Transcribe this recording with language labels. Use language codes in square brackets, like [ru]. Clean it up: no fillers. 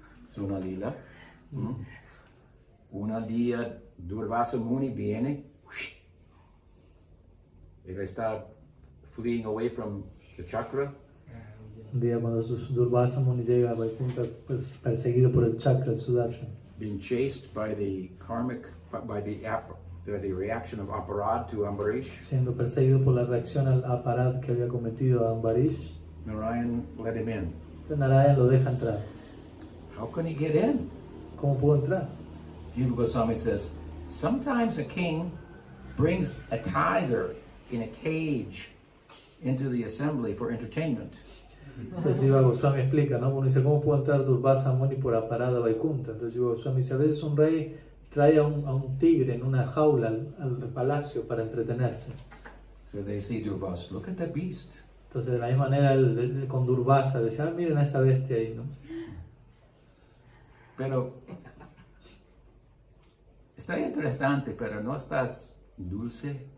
[es] Es una lila. Una día Durvasa Muni viene. Él está [en] fleeing away from the chakra. [es] Un día cuando Durvasa Muni llega a Vaikunta perseguido por el chakra, el Sudarshan. [en] Being chased by the karmic, by the reaction of Aparad to Ambarish. [es] Siendo perseguido por la reacción al aparad que había cometido a Ambarish. [en] Narayan let him in. [es] Entonces Narayana lo deja entrar. [en] How can he get in? [es] ¿Cómo pudo entrar? [en] Jiva Goswami says, sometimes a king brings a tiger in a cage into the assembly for entertainment. [es] Entonces Jiva Goswami explica, ¿no? Uno dice, ¿cómo pudo entrar Durvasa Muni por aparada Vaikunta? Entonces Jiva Goswami dice, a veces un rey trae a un tigre en una jaula al palacio para entretenerse. [en] So they see Durvasa, look at that beast. [es] Entonces de la misma manera con Durvasa decía, miren a esa bestia ahí, ¿no? Pero está interesante, pero no estás dulce.